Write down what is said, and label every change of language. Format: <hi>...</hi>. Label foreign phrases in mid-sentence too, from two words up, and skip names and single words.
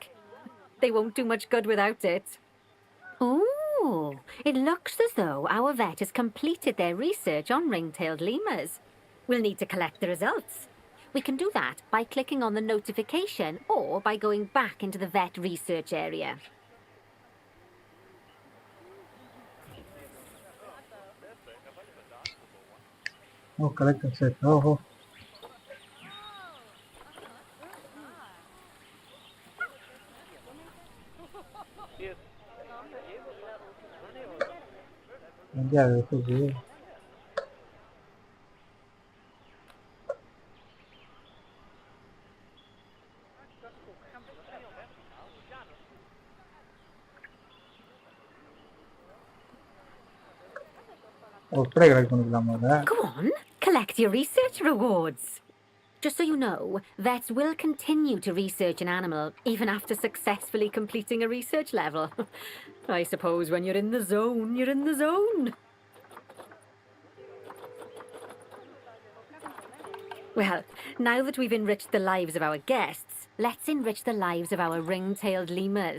<en>They won't do much good without it. Oh, it looks as though our vet has completed their research on ring-tailed lemurs. We'll need to collect the results. We can do that by clicking on the notification or by going back into the vet research area. oh collect set.</en> <ml>ഓഹോ എന്താ ഇത്? ഇപ്പഴേ കളക്ട്</ml> <ta>பண்ணிக்கலாமா அதை?</ta> <en>Go on, collect your research rewards. Just so you know, vets will continue to research an animal even after successfully completing a research level. I suppose when you're in the zone, you're in the zone. Well, now that we've enriched the lives of our guests, let's enrich the lives of our ring-tailed lemurs.</en>